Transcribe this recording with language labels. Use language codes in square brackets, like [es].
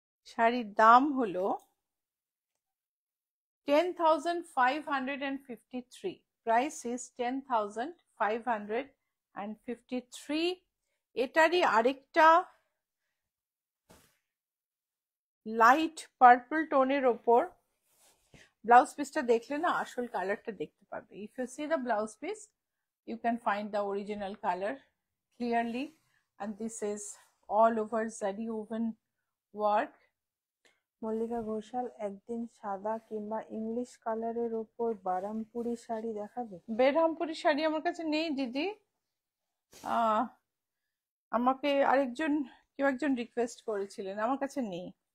[bn] শাড়ির দাম হলো 10,553. [en] Price is 10,553. [bn] এটারই আরেকটা লাইট পার্পল টোনের ওপর ব্লাউজ পিসটা দেখলে না আসল কালারটা দেখতে পাবে। [en] If you see the blouse piece you can find the original color clearly, and this is all over zari woven work. [bn] Mallika Ghoshal, একদিন সাদা কিংবা ইংলিশ কালারের ওপর বারামপুরি শাড়ি দেখাবে। বেরহামপুরি শাড়ি আমার কাছে নেই দিদি। আমাকে আরেকজন কেউ একজন রিকোয়েস্ট করেছিলেন, আমার কাছে নেই।